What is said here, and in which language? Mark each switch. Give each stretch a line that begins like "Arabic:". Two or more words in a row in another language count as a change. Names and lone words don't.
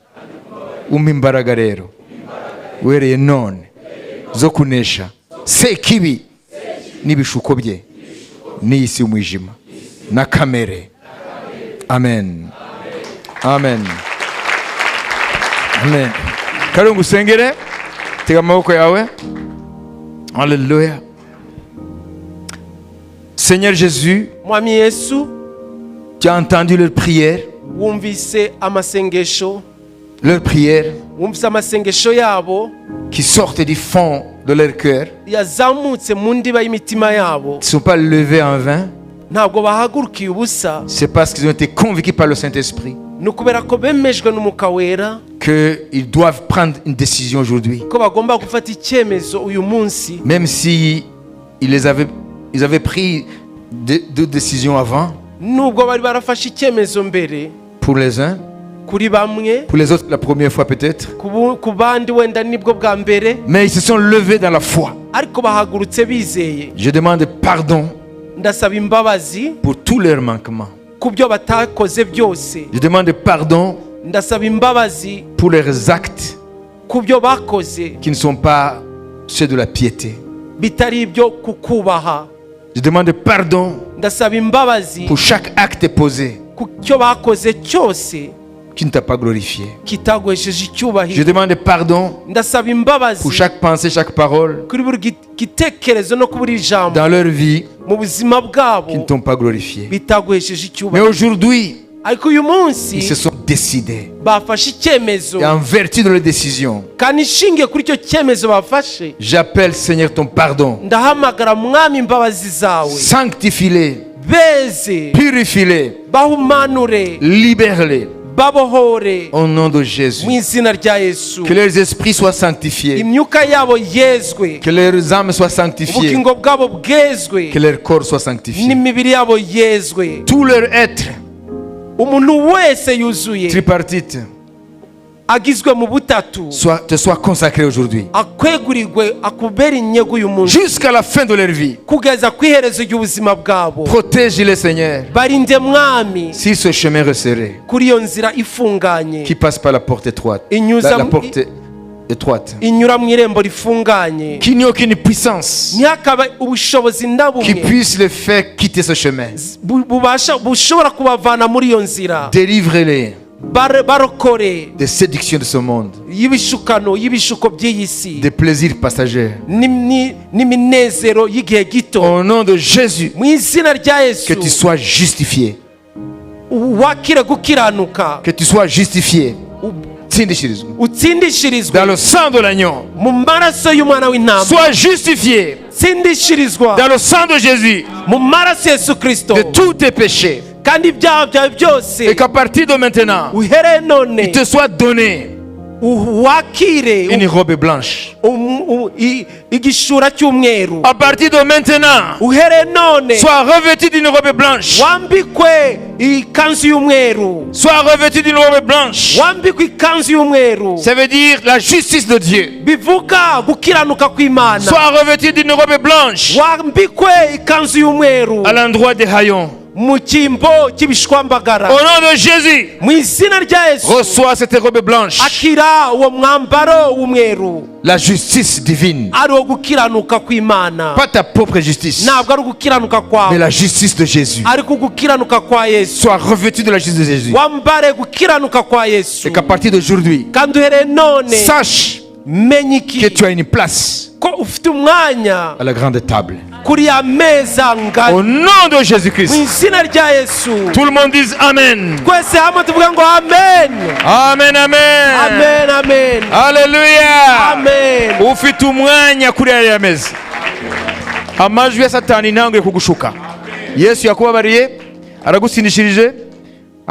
Kinyarwanda: Umpa imbaraga rero uhereye none zo kunesha sekibi n'ibishuko bye n'iyi si y'umwijima na kamere. Amen, amen, amen. Kari ngusengere, tega amaboko yawe.
French: Alléluia. Seigneur Jésus,
Kinyarwanda: mwami Yesu,
French: tu as entendu leur prière,
Kinyarwanda: wumvise amasengesho wumvise amasengesho yabo
French: qui sortent du fond de leur cœur.
Kinyarwanda: yazamutse mu ndiba y'imitima yabo.
French: Ils ne sont pas levés en vain.
Kinyarwanda: Ntabwo bahagurukiye ubusa.
French: C'est parce qu'ils ont été convaincus par le Saint-Esprit
Kinyarwanda: ni ukubera ko bemejwe n'umwuka wera
French: qu'ils doivent prendre une décision aujourd'hui.
Kinyarwanda: ko bagomba gufata icyemezo uyu munsi.
French: Même si ils avaient pris deux décisions avant,
Kinyarwanda: nubwo bari barafashe icyemezo mbere,
French: pour les uns,
Kinyarwanda: kuri bamwe,
French: pour les autres la première fois peut-être,
Kinyarwanda: ku bandi wenda nibwo bwa mbere,
French: mais ils se sont levés dans la foi.
Kinyarwanda: ariko bahagurutse bizeye.
French: Je demande pardon
Kinyarwanda: Ndasaba imbabazi
French: pour tous leurs manquements.
Kinyarwanda: ku byo batakoze byose.
French: Je demande pardon
Kinyarwanda: Ndasaba imbabazi
French: pour leurs actes
Kinyarwanda: ku byo bakoze
French: qui ne sont pas ceux de la piété.
Kinyarwanda: bitari ibyo kukubaha.
French: Je demande pardon
Kinyarwanda: Ndasaba imbabazi
French: pour chaque acte posé
Kinyarwanda: ku cyo bakoze cyose
French: qui ne t'a pas glorifié.
Kinyarwanda: kitagwesheje
French: Je
Kinyarwanda: icyubahiro.
French: demande pardon
Kinyarwanda: Ndasaba imbabazi
French: pour chaque pensée, chaque parole
Kinyarwanda: kuri buri gitekerezo no ku buri jambo
French: dans leur vie
Kinyarwanda: mu buzima bwabo
French: qui ne t'ont pas glorifié.
Kinyarwanda: bitagwesheje
French: Mais
Kinyarwanda: icyubahiro.
French: aujourd'hui,
Kinyarwanda: ariko uyu munsi
French: ils se sont décidés.
Kinyarwanda: bafashe icyemezo,
French: Et en vertu de leur décision,
Kinyarwanda: kandi ishingiye kuri icyo cyemezo bafashe,
French: j'appelle Seigneur ton pardon.
Kinyarwanda: ndahamagara mwami imbabazi zawe.
French: Sanctifie-les,
Kinyarwanda: Beze,
French: purifie-les,
Kinyarwanda: bahumanure,
French: libère-les
Kinyarwanda: babohore
French: au nom de Jésus.
Kinyarwanda: mu izina rya Yesu.
French: Que leurs esprits soient sanctifiés,
Kinyarwanda: Imyuka yabo yezwe,
French: que leurs âmes soient sanctifiées,
Kinyarwanda: ubugingo bwabo bwezwe,
French: que leur corps soit sanctifié.
Kinyarwanda: n'imibiri yabo yezwe.
French: Tout leur être
Kinyarwanda: Umuntu wese yuzuye
French: tripartite
Kinyarwanda: agizwe mu butatu
French: te soit consacré aujourd'hui.
Kinyarwanda: akwegurirwe akubera inyego uyu munsi
French: Jusqu'à la fin de leur vie.
Kinyarwanda: kugeza ku iherezo ry'ubuzima bwabo.
French: Protège-les, Seigneur,
Kinyarwanda: Barinde mwami
French: sur ce chemin resserré
Kinyarwanda: kuri iyo nzira ifunganye
French: qui passe par la porte étroite. La porte étroite.
Kinyarwanda: inyura mu irembo rifunganye.
French: Qu'il n'y ait aucune puissance
Kinyarwanda: ntihakabe ubushobozi na
French: qui
Kinyarwanda: bumwe
French: puisse les faire quitter ce chemin.
Kinyarwanda: bushobora kubavana muri iyo nzira.
French: Délivrez-les
Kinyarwanda: barokore
French: des séductions de ce monde,
Kinyarwanda: y'ibishuko by'iyi si,
French: des plaisirs passagers.
Kinyarwanda: n'iminezero y'igihe gito.
French: Au nom de Jésus,
Kinyarwanda: mu izina rya Yesu,
French: que tu sois justifié.
Kinyarwanda: wakire gukiranuka,
French: Que tu sois justifié. Tsindishirizwa.
Kinyarwanda: utsindishirizwe
French: Dans le sang de l'agneau.
Kinyarwanda: mu maraso y'umwana w'intama.
French: Sois justifié
Kinyarwanda: tsindishirizwa
French: dans le sang de Jésus
Kinyarwanda: mu maraso Yesu Kristo,
French: de tous tes péchés.
Kinyarwanda: kandi ibyaha byawe byose
French: Et qu'à partir de maintenant,
Kinyarwanda: uhereye none
French: il te soit donné
Kinyarwanda: wakire
French: une robe blanche.
Kinyarwanda: igishura cy'umweru.
French: À partir de maintenant,
Kinyarwanda: uhereye none
French: sois revêtu d'une robe blanche.
Kinyarwanda: wambikwe ikanzu y'umweru.
French: Sois revêtu d'une robe blanche.
Kinyarwanda: wambikwe ikanzu y'umweru.
French: Ça veut dire la justice de Dieu.
Kinyarwanda: bivuga gukiranuka kw'Imana.
French: Sois revêtu d'une robe blanche
Kinyarwanda: wambikwe ikanzu y'umweru
French: à l'endroit des haillons.
Kinyarwanda: mu cyimbo cy'ibishwambagara.
French: Au nom de Jésus,
Kinyarwanda: mu izina rya Yesu,
French: reçois cette robe blanche.
Kinyarwanda: akira uwo mwambaro w'umweru.
French: La justice divine.
Kinyarwanda: ari uwo gukiranuka kw'Imana,
French: Pas ta propre justice,
Kinyarwanda: ntabwo ari ugukiranuka
French: mais
Kinyarwanda: kwawe,
French: la justice de Jésus.
Kinyarwanda: ariko gukiranuka kwa Yesu.
French: Sois revêtu de la justice de Jésus.
Kinyarwanda: wambare gukiranuka kwa Yesu,
French: Et qu'à partir d'aujourd'hui,
Kinyarwanda: kandi uhereye none
French: sache
Kinyarwanda: menye
French: que
Kinyarwanda: iki
French: tu as une place
Kinyarwanda: ko ufite umwanya
French: à la grande table.
Kinyarwanda: kuri ya meza
French: Au
Kinyarwanda: ngari.
French: nom de
Kinyarwanda: mu
French: Jésus-Christ,
Kinyarwanda: izina rya Yesu,
French: tout le monde dise Amen.
Kinyarwanda: twese hamwe tuvuga ngo amen,
French: Amen, amen.
Kinyarwanda: amen, amen, Haleluya. amen. Ufite umwanya kuri aya meza. Amajwi ya Satani ntanguye kugushuka. Yesu yakubabariye, aragutsindishirije. Amen.